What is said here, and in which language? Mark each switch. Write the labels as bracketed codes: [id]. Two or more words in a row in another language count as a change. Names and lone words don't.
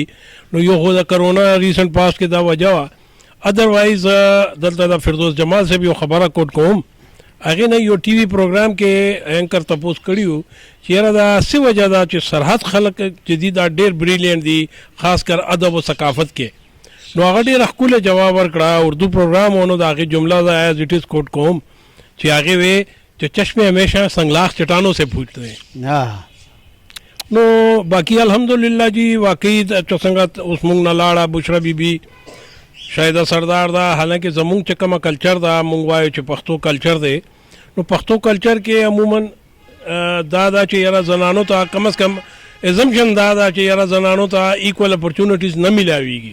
[ps] نو یو خو د کرونا [en] recent past [ps] کې دا وجه وه. ادروایز دلته د فردوس جمال صاحب یو خبره کوټ کوم، هغې نه یو [en] TV program [ps] کې اینکر تپوس کړي وو چې یاره دا څه وجه ده چې سرحد خلک چې دي دا ډېر بریلینټ دي خاص کر ادب و ثقافت کې. نو هغه ډېر ښکلی جواب ورکړه، اردو پروګرام و. نو د هغې جمله ده [en] as it is [ps] کوټ کوم چې هغې وې چې [ur] چشمے ہمیشہ سنگلاخ چٹانوں سے پھوٹتے ہیں. [ps] نو باقی الحمدللہ جی واقعي څنګه اوس موږ نه لاړه بشرا بی بی شاهده سردار دا، حالانکه زمونږ چې کومه کلچر دا مونږ وایو چې پښتو کلچر دی، نو پښتو کلچر کې عموما دا چې یاره زنانو ته کم از کم ایزمشن دا چې یاره زنانو ته [en] equal opportunities [ps] نه ملاویږي.